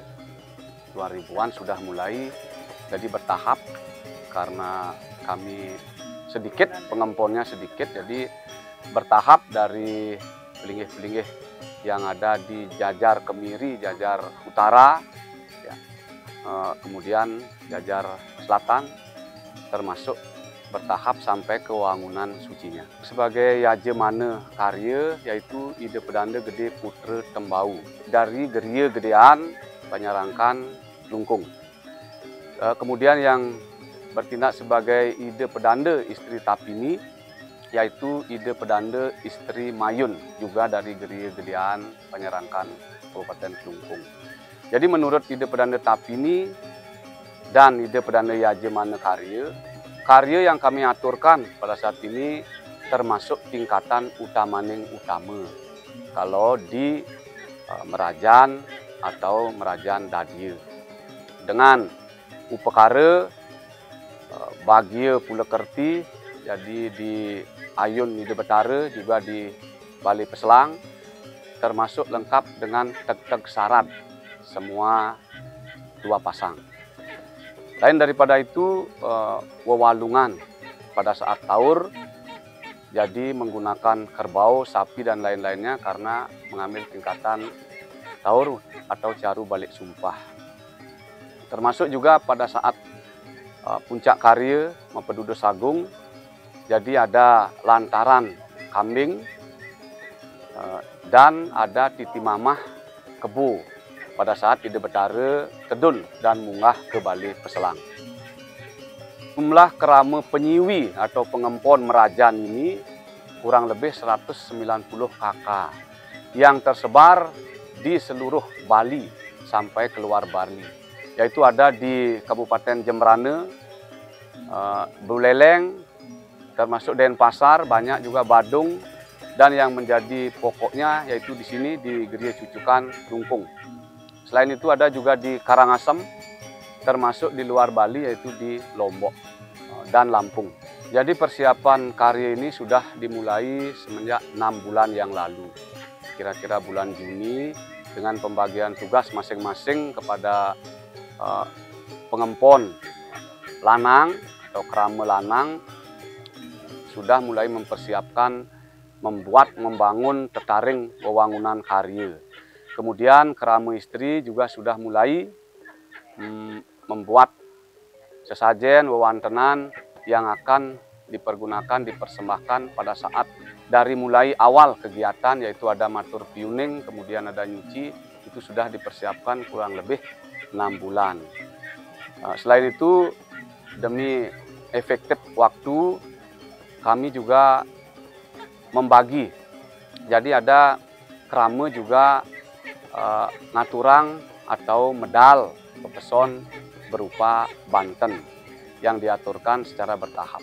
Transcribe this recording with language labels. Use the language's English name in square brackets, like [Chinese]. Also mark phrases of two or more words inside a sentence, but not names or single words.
[Indonesian] 2000-an sudah mulai, jadi bertahap karena kami sedikit, pengemponnya sedikit, jadi bertahap dari pelinggih-pelinggih yang ada di Jajar Kemiri, Jajar Utara, ya, kemudian Jajar Selatan, termasuk bertahap sampai ke wangunan sucinya. Sebagai yajemane karya, yaitu Ide Pedanda Gede Putra Tembau dari Geria Gedean, Panyarangkan, Klungkung. Kemudian yang bertindak sebagai Ide Pedanda Istri Tapini, yaitu Ide Pedanda Istri Mayun, juga dari Geria Gedean, Panyarangkan, Kabupaten Klungkung. Jadi menurut Ide Pedanda Tapini dan Ide Pedanda Yajemane karya yang kami aturkan pada saat ini termasuk tingkatan utamaning utama. Kalau di Merajan atau Merajan Dadia, dengan upekara bagia pula kerti, jadi di Ayun Ide Betara, juga di Balai Peselang, termasuk lengkap dengan teg-teg sarat, semua 2 pasang. Lain daripada itu, wewalungan pada saat taur, jadi menggunakan kerbau, sapi, dan lain-lainnya karena mengambil tingkatan taur atau caru balik sumpah. Termasuk juga pada saat puncak karya Mempedudes Agung, jadi ada lantaran kambing dan ada titi mamah kebu pada saat Ide Betara tedun dan munggah ke Balai Peselang. Jumlah kerama penyiwi atau pengempon Merajan ini kurang lebih 190 kakak yang tersebar di seluruh Bali sampai keluar Bali, yaitu ada di Kabupaten Jembrana, Buleleng, termasuk Denpasar, banyak juga Badung, dan yang menjadi pokoknya yaitu di sini di Geria Cucukan, Klungkung. Selain itu ada juga di Karangasem, termasuk di luar Bali yaitu di Lombok dan Lampung. Jadi persiapan karya ini sudah dimulai semenjak 6 bulan yang lalu, kira-kira bulan Juni, dengan pembagian tugas masing-masing kepada pengempon lanang atau kerama lanang, sudah mulai mempersiapkan membangun tetaring wewangunan karya. Kemudian kerama istri juga sudah mulai membuat sesajen wewantenan yang akan dipersembahkan pada saat dari mulai awal kegiatan, yaitu ada matur piuning, kemudian ada nyuci, itu sudah dipersiapkan kurang lebih 6 bulan. Selain itu, demi efektif waktu, kami juga membagi. Jadi ada kerama juga ngaturang atau medal pepeson berupa Banten yang diaturkan secara bertahap.